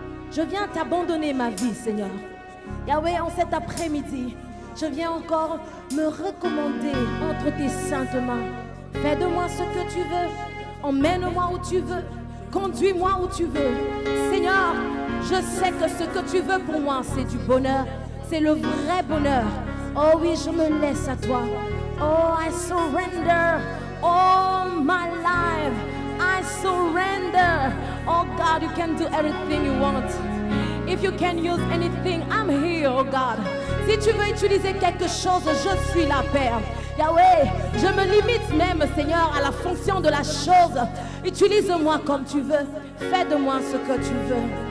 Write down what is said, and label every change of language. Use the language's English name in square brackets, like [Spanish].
[French] Je viens t'abandonner ma vie, Seigneur. Yahweh, en cet après-midi, je viens encore me recommander entre tes saintes mains. Fais de moi ce que tu veux. Emmène-moi où tu veux. Conduis-moi où tu veux. Seigneur, je sais que ce que tu veux pour moi, c'est du bonheur. C'est le vrai bonheur. Oh oui, je me laisse à toi. [English] Oh, I surrender all my life. I surrender. Oh God, you can do everything you want. If you can use anything, I'm here, oh God. [French] Si tu veux utiliser quelque chose, je suis là, Père. Yahweh, je me limite même, Seigneur, à la fonction de la chose. Utilise-moi comme tu veux. Fais de moi ce que tu veux.